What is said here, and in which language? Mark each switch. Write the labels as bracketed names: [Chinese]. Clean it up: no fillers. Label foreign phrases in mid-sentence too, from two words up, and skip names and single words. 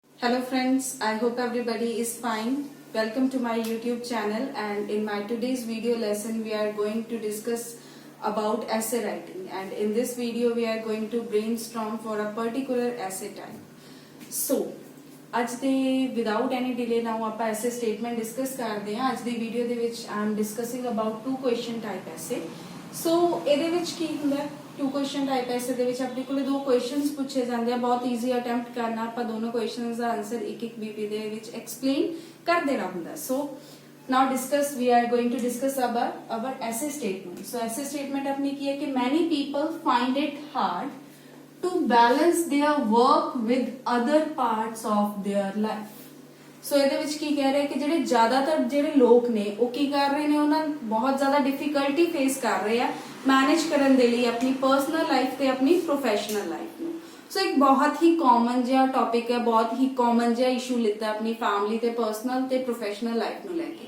[English] Hello friends, I hope everybody is fine. Welcome to my YouTube channel, and in my today's video lesson we are going to discuss about essay writing, and in this video we are going to brainstorm for a particular essay type. [Punjabi] So ਅੱਜ ਦੇ [English] without any delay now [Punjabi] ਆਪਾਂ [English] essay statement discuss [Punjabi] ਕਰਦੇ ਹਾਂ। ਅੱਜ ਦੀ ਵੀਡੀਓ ਦੇ ਵਿੱਚ [English] I am discussing about two question type essay. [Punjabi] ਸੋ ਇਹਦੇ ਵਿੱਚ ਕੀ ਹੁੰਦਾ ਹੈ, [English] two question type essay [Punjabi] ਦੇ ਵਿੱਚ ਅਪਣੇ ਕੋਲੇ ਦੋ ਕੁਐਸਚਨਸ ਪੁੱਛੇ ਜਾਤੇ ਹੈਂ। ਬਹੁਤ [English] easy attempt [Punjabi] ਕਰਨਾ, ਆਪ ਦੋਨੋਂ ਕੁਐਸਚਨਸ ਕਾ ਆਂਸਰ ਏਕ ਏਕ ਬੀਪੀ ਦੇ ਵਿੱਚ ਐਕਸਪਲੇਨ ਕਰ ਦੇਣਾ ਹੁੰਦਾ। [English] So now discuss we are going to discuss about essay statement. So essay statement [Punjabi] ਆਪਣੀ ਕੀ ਹੈ ਕਿ [English] many people find it hard to balance their work with other parts of their life. [Punjabi] सो ਇਹਦੇ ਵਿੱਚ ਕੀ ਕਹਿ ਰਹੇ ਕਿ ਜਿਹੜੇ ਜ਼ਿਆਦਾਤਰ ਜਿਹੜੇ ਲੋਕ ਨੇ ਉਹ ਕੀ ਕਰ ਰਹੇ ਨੇ, ਉਹਨਾਂ ਬਹੁਤ ਜ਼ਿਆਦਾ [English] difficulty face [Punjabi] ਕਰ ਰਹੇ ਆ ਮੈਨੇਜ ਕਰਨ ਦੇ ਲਈ ਆਪਣੀ [English] personal life [Punjabi] ਤੇ ਆਪਣੀ [English] professional life [Punjabi] ਨੂੰ। ਸੋ ਇੱਕ ਬਹੁਤ ਹੀ ਕਾਮਨ ਜਿਹਾ ਟੌਪਿਕ ਹੈ, ਬਹੁਤ ਹੀ ਕਾਮਨ ਜਿਹਾ ਇਸ਼ੂ ਲਿੱਤਾ ਆਪਣੀ ਫੈਮਿਲੀ ਤੇ ਪਰਸਨਲ ਤੇ [English] professional life [Punjabi] ਨੂੰ ਲੈ ਕੇ।